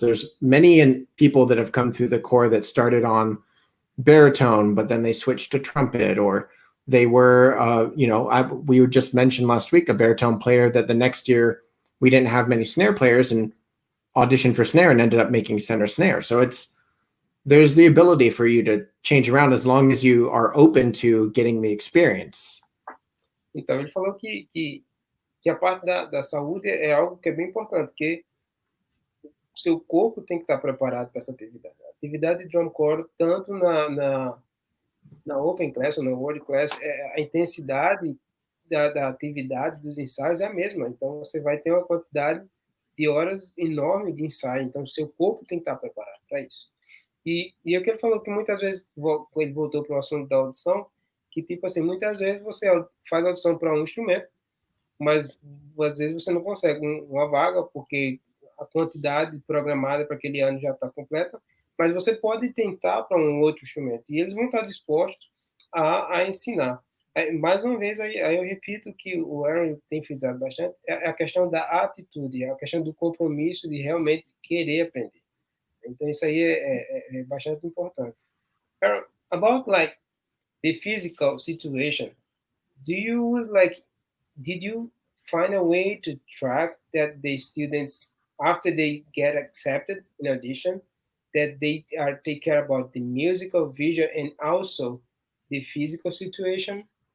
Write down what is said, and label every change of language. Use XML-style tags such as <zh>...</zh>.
<en>There's many people that have come through the corps that started on baritone, but then they switched to trumpet, or they were, we just mentioned last week a baritone player that the next year we didn't have many snare players and auditioned for snare and ended up making center snare. So there's the ability for you to change around as long as you are open to getting the experience.</en> <pt>Então ele falou que a parte da saúde é algo que é bem importante, porque o seu corpo tem que estar preparado para essa atividade. A atividade de drum corps, tanto na open class ou na world class, a intensidade da atividade, dos ensaios é a mesma. Então, você vai ter uma quantidade de horas enorme de ensaio. Então, o seu corpo tem que estar preparado para isso. E o que ele falou que muitas vezes, ele voltou para o assunto da audição, que, tipo assim, muitas vezes você faz audição para um instrumento, mas às vezes você não consegue uma vaga, porque a quantidade programada para aquele ano já está completa, mas você pode tentar para um outro instrumento, e eles vão estar dispostos a ensinar. Mais uma vez, aí eu repito que o Aaron tem frisado bastante, é a questão da atitude, é a questão do compromisso de realmente querer aprender. Então, isso aí é bastante importante.</pt> <en>Aaron, about, like, the physical situation, did you find a way to track that the students, after they get accepted in audition, that they take care about the musical, visual, and also the physical situation?</en>